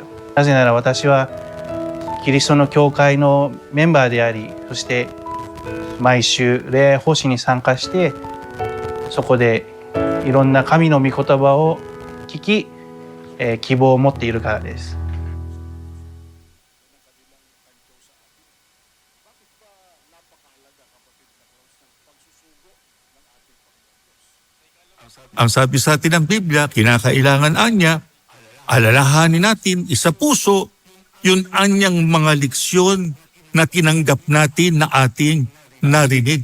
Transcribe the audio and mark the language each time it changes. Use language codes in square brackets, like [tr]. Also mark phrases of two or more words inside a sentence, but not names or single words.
[ja] なぜなら私はキリストの教会のメンバーであり、そして毎週礼拝奉仕に参加して、そこでいろんな神の御言葉を聞き、希望を持っているからです。 [tl] Ang sabi sa atin ng Biblia, kinakailangan anya, alalahanin natin, isa puso, yun anyang mga leksyon na tinanggap natin na ating narinig.